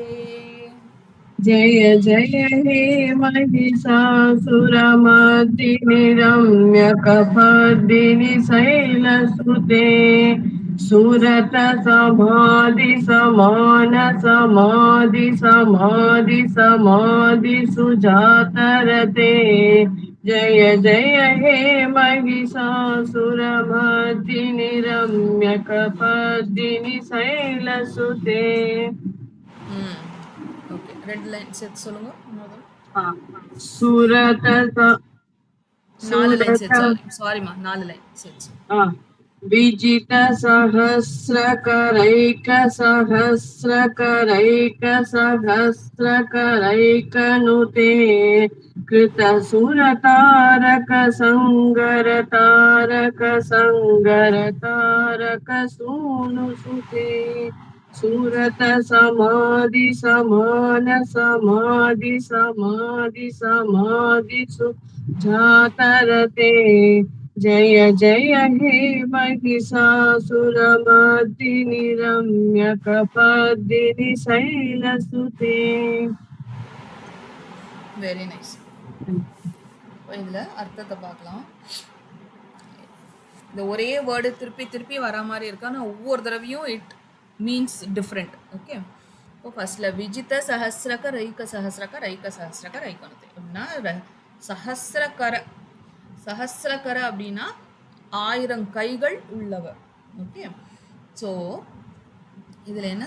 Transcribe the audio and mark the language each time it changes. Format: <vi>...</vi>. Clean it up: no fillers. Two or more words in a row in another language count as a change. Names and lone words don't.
<sa>जय जय हे महिषासुरमर्दिनि रम्यकपर्दिनि शैलसुते सुरत समाधि समान समाधि समाधि समाधि सुजातरते जय जय हे महिषासुरमर्दिनि रम्यकपर्दिनि शैलसुते</sa> <ta>ஓகே 2 லைன் சேர்த்து சொல்லுங்க முதல்ல</ta> <sa>सूरत</sa> <ta>4 லைன்</ta> <sa>सूरत</sa> <ta>சேர்த்து சாரிமா 4 லைன் சேர்த்து</ta> <sa>विजित सहस्रकरैक सहस्रकरैक सहस्रकरैकनुते कृत सुरतारक संगर तारक संगर तारक सूनुसुते सूरत समाधि समान समाधि समाधि समाधि सुजातरते जय जय हे महिषासुरमर्दिनि रम्यकपर्दिनि शैलसुते</sa> <en>very nice</en> <ta>இதில் அர்த்தத்தை பார்க்கலாம் இந்த ஒரே வேர்டு திருப்பி திருப்பி வர மாதிரி இருக்கு ஆனால் ஒவ்வொரு தடவையும்</ta> <en>it means different okay</en> <ta>இப்போ ஃபர்ஸ்ட்ல விஜித</ta> <sa>सहस्रक रैक सहस्रक रैक सहस्रक रैकनुते</sa> <ta>அப்படின்னா</ta> <sa>सहस्रकर सहस्रकर</sa> <ta>அப்படின்னா 1000 கைகள் உள்ளவர்</ta> <en>okay so</en> <ta>இதில் என்ன</ta>